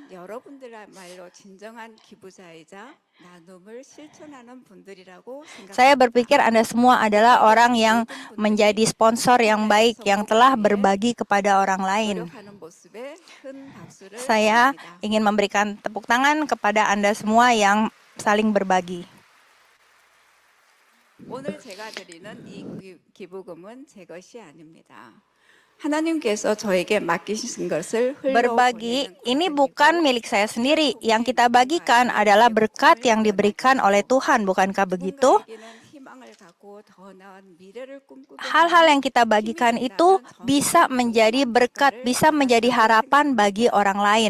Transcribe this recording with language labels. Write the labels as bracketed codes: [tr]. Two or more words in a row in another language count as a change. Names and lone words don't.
[id] Saya berpikir Anda semua adalah orang yang menjadi sponsor yang baik, yang telah berbagi kepada orang lain. Saya ingin memberikan tepuk tangan kepada Anda semua yang saling berbagi. [ko] 오늘 제가 드리는 이 기부금은 제 것이 아닙니다. [id] Berbagi ini bukan milik saya sendiri. Yang kita bagikan adalah berkat yang diberikan oleh Tuhan, bukankah begitu? Hal-hal yang kita bagikan itu bisa menjadi berkat, bisa menjadi harapan bagi orang lain.